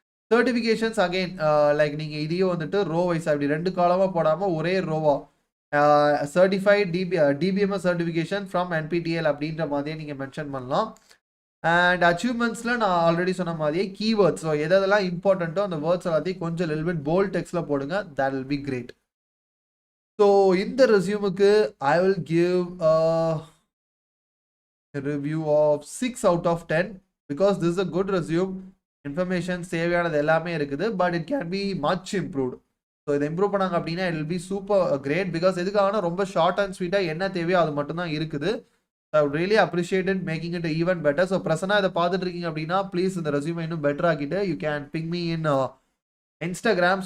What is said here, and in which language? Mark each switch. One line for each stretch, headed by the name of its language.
Tamil: Certifications again like நீங்கள் இதையும் வந்துட்டு ரோ வைஸாக இப்படி 2 காலமாக போடாமல் ஒரே ரோவா certified DBMS certification from NPTEL அப்படின்ற மாதிரியே நீங்கள் மென்ஷன் பண்ணலாம். அண்ட் அச்சீவ்மெண்ட்ஸில் நான் ஆல்ரெடி சொன்ன மாதிரியே கீவேர்ட்ஸ், ஸோ எதெல்லாம் இம்பார்ட்டண்ட்டோ அந்த வேர்ட்ஸ் எல்லாத்தையும் கொஞ்சம் லிட்டில் பிட் போல்ட் டெக்ஸ்ட்டில் போடுங்க.
English: that will be great.
Tamil: So இந்த ரெஸ்யூமுக்கு
English: I will give a review of 6 out of 10 because this is a good resume.
Tamil: Information தேவையானது எல்லாமே இருக்குது,
English: But it can be much improved.
Tamil: So இதை improve பண்ணாங்க அப்படின்னா
English: It will be super great.
Tamil: Because எதுக்காகனா ரொம்ப short and ஸ்வீட்டாக என்ன தேவையோ அது மட்டும் தான் இருக்குது.
English: I would really appreciate making it even better.
Tamil: So Prasanna இதை பார்த்துட்டு இருக்கீங்க அப்படின்னா ப்ளீஸ் இந்த ரெஸ்யூமை இன்னும் பெட்டர் ஆக்கிட்டு
English: You can ping me in Instagram.